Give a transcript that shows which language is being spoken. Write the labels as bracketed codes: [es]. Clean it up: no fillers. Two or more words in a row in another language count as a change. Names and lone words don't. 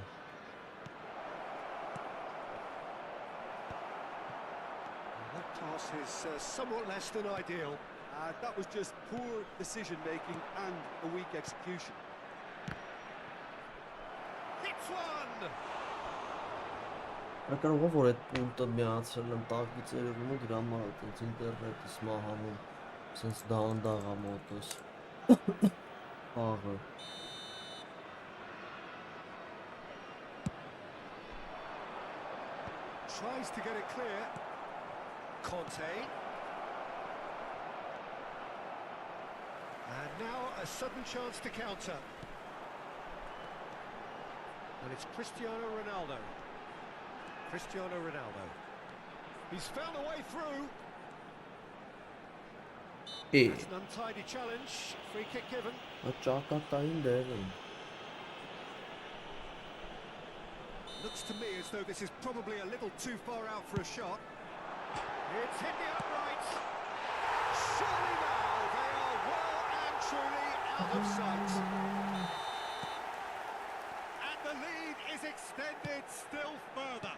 [en] That pass is somewhat less than ideal. That was just poor decision-making and a weak execution. Hits one! [hy] Կարող է որ այդ պունկտը միացրել եմ տակից երևում է դրա համար է տենց ինտերնետից մահանում սենց դանդաղ է մոտս աղը [en] Tries to get it clear. Conte. And now a sudden chance to counter. And it's Cristiano Ronaldo. Cristiano Ronaldo. He's found a way through. That's an untidy challenge. Free kick given. [hy] ճակատային դեր են [en] Looks to me as though this is probably a little too far out for a shot. It's hit the upright. Surely now they are well and truly out of sight. And the lead is extended still further.